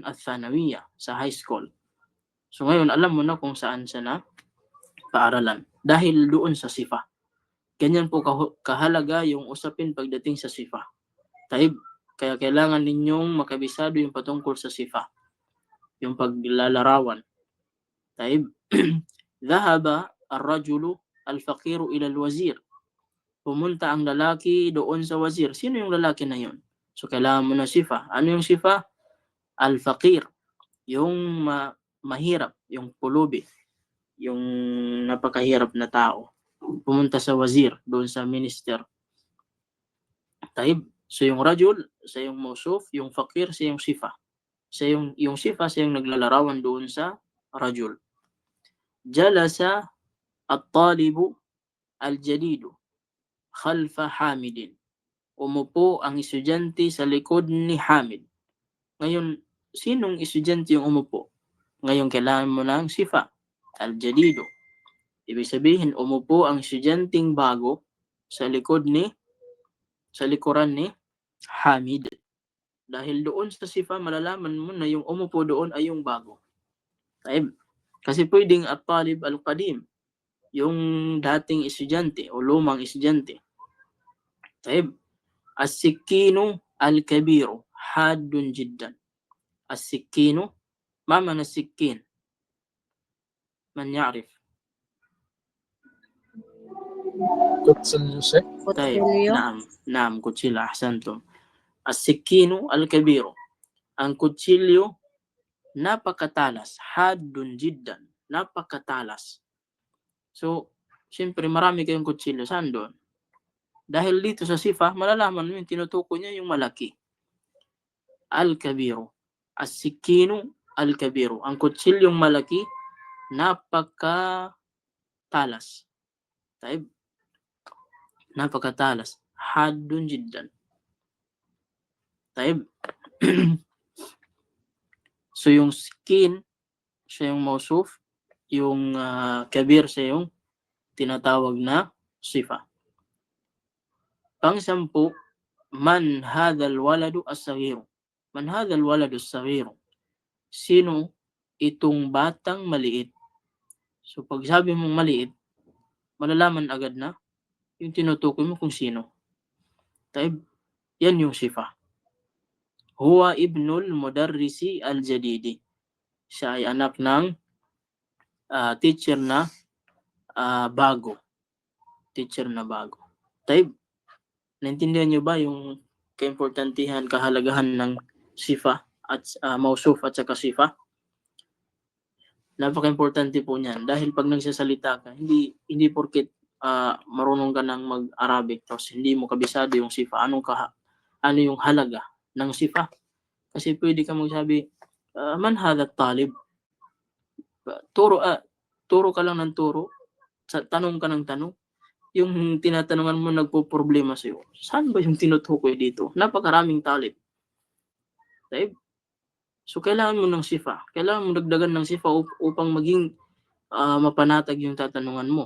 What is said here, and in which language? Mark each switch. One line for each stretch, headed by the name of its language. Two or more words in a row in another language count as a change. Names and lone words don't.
Filipino: At thanawiya, sa
English: high school.
Filipino: So ngayon, alam mo na kung saan siya na paaralan. Dahil doon sa sifa. Ganyan po kahalaga yung usapin pagdating sa sifa. Taib, kaya kailangan ninyong makabisado yung patungkol sa sifa. Yung paglalarawan.
Arabic: طيب، ذهب الرجلُ الفقيرُ إلى الوزير.
Filipino: Pumunta ang lalaki doon sa wazir. Sino yung lalaki na yun? So, kailangan mo na sifa. Ano yung sifa? Al-faqir, yung mahirap, yung pulubi, yung napakahirap na tao. Pumunta sa wazir, doon sa minister. Taib. So yung rajul, siya yung mausuf, yung fakir, siya yung sifa. Siya yung sifa, siya yung naglalarawan doon sa rajul.
Arabic: جلس الطالبُ الجديدُ خلفَ حامدٍ.
Filipino: Umupo ang estudyante sa likod ni Hamid. Ngayon, sinong estudyante yung umupo? Ngayon, kailangan mo ng sifa, al-jadidu. Ibig sabihin, umupo ang estudyanteng bago sa likuran ni Hamid. Dahil doon sa sifa, malalaman mo na yung umupo doon ay yung bago. Kasi pwedeng
Arabic: الطالب القديم,
Filipino: yung dating estudyante o lumang estudyante.
Arabic: السكينُ الكبيرُ حادٌّ جدًا. السكينُ، ما معنى السكين? من يعرف?
Filipino: Kutsilyo, Sheikh. Kutsilyo. Naam, kutsilyo,
Arabic: أحسنتم. السكينُ الكبيرُ.
Filipino: Ang kutsilyo, napakatalas.
Arabic: حادٌّ جدًا. Napakatalas.
Filipino: So, siyempre marami kayong kutsilyo. Saan doon? Dahil dito sa sifa, malalaman mo yung tinutukoy niya yung malaki.
Arabic: الكبيرُ. السكينُ الكبيرُ.
Filipino: Ang kutsilyong malaki, napakatalas.
Arabic: Napakatalas. حادٌّ جدًا.
Filipino: So yung skin, siya yung mausuf, yung kabir, siya yung tinatawag na sifa.
Arabic: Pang-sampu, من هذا الولدُ الصغيرُ. من هذا الولدُ الصغيرُ.
Filipino: Sino itong batang maliit? So pag sabi mong maliit, malalaman agad na yung tinutukoy mo kung sino. Yan yung sifa.
Arabic: هو ابنُ المدرسِ الجديدِ.
Filipino: Siya ay anak ng teacher na bago. Teacher na bago. Naintindihan nyo ba yung kaimportantihan, kahalagahan ng sifa at mausuf at saka sifa? Napaka-importante po niyan dahil pag nagsasalita ka, hindi porket marunong ka ng mag-Arabic tapos hindi mo kabisado yung sifa, ano yung halaga ng sifa. Kasi pwede ka magsabi,
Arabic: من هذا طالب?
Filipino: Turo ka lang ng turo, tanong ka ng tanong. Yung tinatanungan mo nagpo-problema sa'yo. Saan ba yung tinutukoy dito? Napakaraming talib. So, kailangan mo ng sifa. Kailangan mo dagdagan ng sifa upang maging mapanatag yung tatanungan mo.